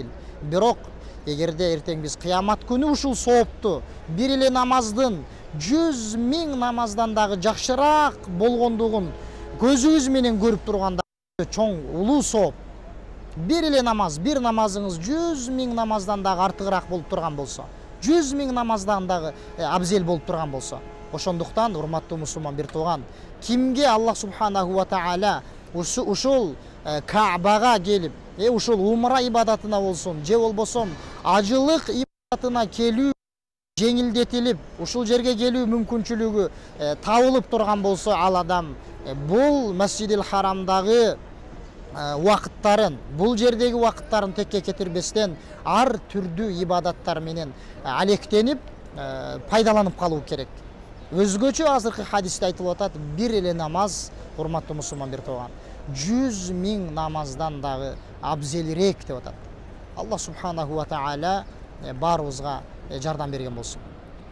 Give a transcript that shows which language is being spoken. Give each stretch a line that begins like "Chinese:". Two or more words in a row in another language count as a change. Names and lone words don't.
Kyrgyz: Бирок эгерде эртең биз кыямат күнү ушул соопту бир эле намаздын 100,000 намаздан дагы жакшыраак болгондугун көзүбүз менен көрүп турганда чоң улуу сооп. Бир эле намаз, бир намазыңыз 100,000 намаздан дагы артыгыраак болуп турган болсо, 100,000 намаздан дагы абзел болуп турган болсо, ошондуктан урматтуу мусулман бир тууган, кимге
Arabic: الله سبحانه وتعالى
Kyrgyz: ушул Каабага келип, ушул умра ибадатына болсун, же болбосо ажылык ибадатына келүү жеңилдетилип, ушул жерге келүү мүмкүнчүлүгү табылып турган болсо, ал адам бул Масжидил Харамдагы вакыттарын, бул жердеги вакыттарын текке кетирбестен ар түрдүү ибадаттар менен алектенип, пайдаланып калуу керек. Өзгөчө азыркы хадисте айтылып атат, бир эле намаз, урматтуу мусулман бир тууган, 100,000 намаздан дагы абзелирээк деп атат.
Arabic: الله سبحانه وتعالى
Kyrgyz: баарыбызга жардам берген болсун.